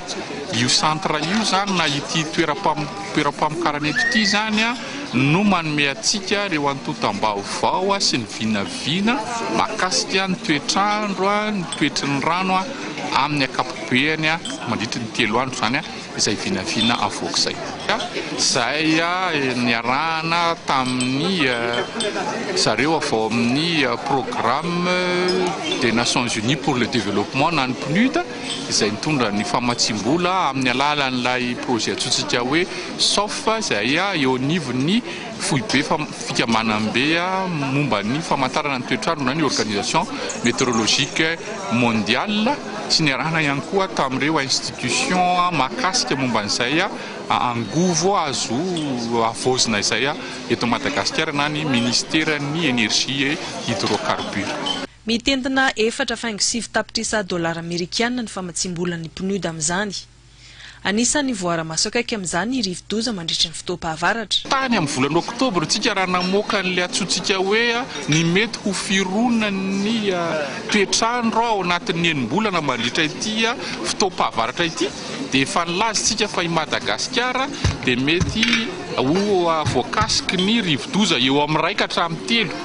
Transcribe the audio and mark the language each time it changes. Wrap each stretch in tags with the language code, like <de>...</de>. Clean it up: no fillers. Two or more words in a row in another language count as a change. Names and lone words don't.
<mg>Io centre io zany na ity toeram-pamokarana eto ity zany no manome atsika ireo antotam-baovao sy ny vinavina mahakasika ny toetr'andro, ny toetry ny rano amin'ny akapobeany mandritra ny 3 andro zany izay vinavina avoaka izay. Izay niarahana tamin'ny zareo avao amin'ny</mg> <fr>programme des Nations Unies pour le développement</fr> <mg>na ny PNUD izay nitondra ny famatsim-bola amin'ny alalan'ilay projet atsotsika hoe SOF izay eo anivon'ny foibe fikamanam-be momba ny famantarana ny toetr'andro na ny</mg> <fr>organisation météorologique mondiale</fr> <mg>sy niarahana ihany koa tamin'ireo institution mahakasika momba an'izay angovo azo avozina izay eto Madagasikara na ny ministère ny</mg> <fr>énergie et hydrocarbures.</fr> <mg>Mitentina 4.7 tapitrisa dolara amerikana ny famatsim-bola ny PNUD amin'izany. Anisany voara-maso akaiky amin'izany rivo-doza mandritra ny fotoam-pahavaratra. Tany amin'ny volana oktobra tsika raha namoaka n'ilay atsotsika hoe ny mety ho fironana ny toetr'andro ao anatin'ny enim-bolana mandritra ity fotoam-pahavaratra ity dia efa nilazitsika fa i Madagasikara dia mety ho voakasiky ny rivo-doza eo amin'ny 1 hatramin'ny 3.</mg>